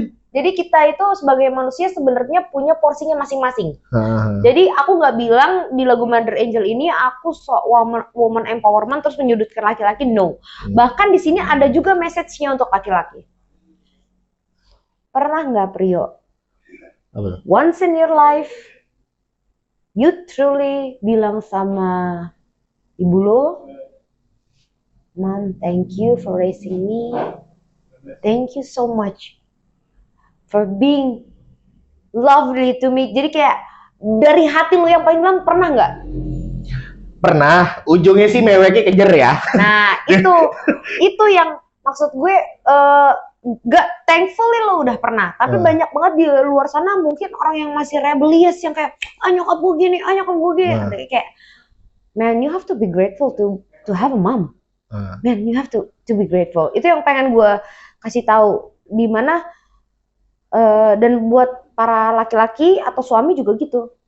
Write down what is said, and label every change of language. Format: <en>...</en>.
<id>Jadi kita itu sebagai manusia sebenarnya punya porsinya masing-masing. Jadi aku nggak bilang di lagu Mother Angel ini aku</id> <en>woman empowerment</en> <id>terus menyudutkan laki-laki, no. Bahkan di sini ada juga message-nya untuk laki-laki. Pernah nggak, Priyo?</id> <en>Once in your life, you truly</en> <id>bilang sama ibu lo,</id> <en>Mom, thank you for raising me. Thank you so much for being lovely to me.</en> <id>Jadi kayak dari hati lu yang paling dalam, pernah nggak? Pernah, ujungnya sih meweknya kejer ya. Nah itu yang maksud gue, gak thankfully lo udah pernah. Tapi banyak banget di luar sana mungkin orang yang masih rebellious, yang kayak nyokap gue gini, nyokap gue gini.</id> <en>Kayak, man, you have to be grateful to have a mom. Man, you have to be grateful.</en> <id>Itu yang pengen gue kasih tahu, dimana dan buat para laki-laki atau suami juga gitu.</id>